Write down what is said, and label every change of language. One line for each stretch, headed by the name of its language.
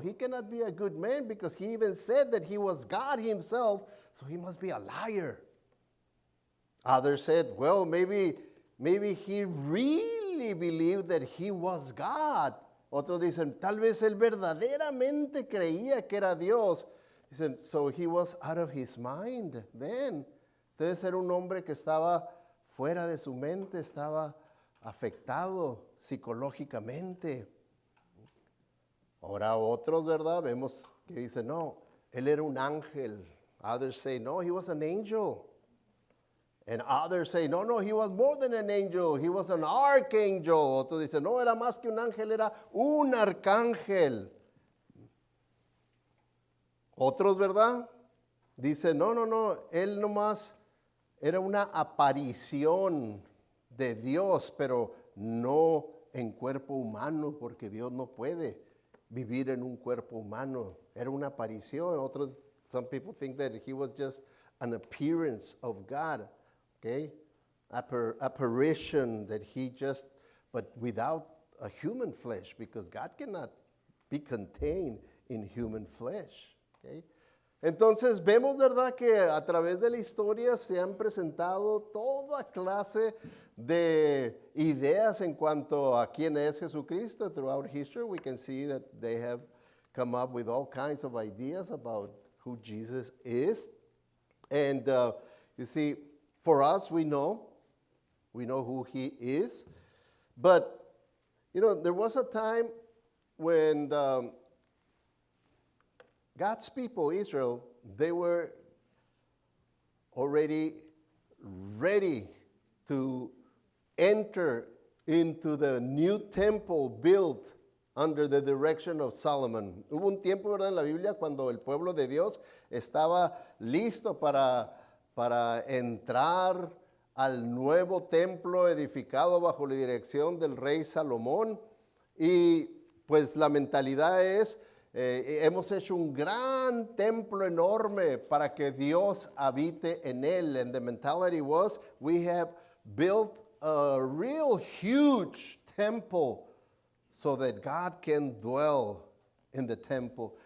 English: He cannot be a good man because he even said that he was God himself, so he must be a liar. Others said, well, maybe he really believed that he was God.
Spanish: Otros dicen, tal vez él verdaderamente creía que era Dios. Dicen,
English: so he was out of his mind then.
Spanish: Debe ser un hombre que estaba fuera de su mente, estaba afectado psicológicamente. Ahora otros, ¿verdad? Vemos que dicen, no, él era un ángel.
English: Others say, no, he was an angel. And others say, no, he was more than an angel. He was an archangel.
Spanish: Otros dicen, no, era más que un ángel, era un arcángel. Otros, ¿verdad? Dicen, no, él nomás era una aparición de Dios, pero no en cuerpo humano, porque Dios no puede vivir en un cuerpo humano. Era una aparición. Otros,
English: some people think that he was just an appearance of God. Okay, apparition that he just, but without a human flesh, because God cannot be contained in human flesh.
Spanish: Okay, entonces vemos, ¿verdad?, que a través de la historia se han presentado toda clase de ideas en cuanto a quién es Jesucristo.
English: Throughout history, we can see that they have come up with all kinds of ideas about who Jesus is, and you see. For us, we know who he is. But, there was a time when God's people, Israel, they were already ready to enter into the new temple built under the direction of Solomon.
Spanish: Hubo un tiempo, ¿verdad?, en la Biblia cuando el pueblo de Dios estaba listo para entrar al nuevo templo edificado bajo la dirección del rey Salomón. Y pues la mentalidad es hemos hecho un gran templo enorme para que Dios habite en él.
English: And the mentality was, we have built a real huge temple so that God can dwell in the temple.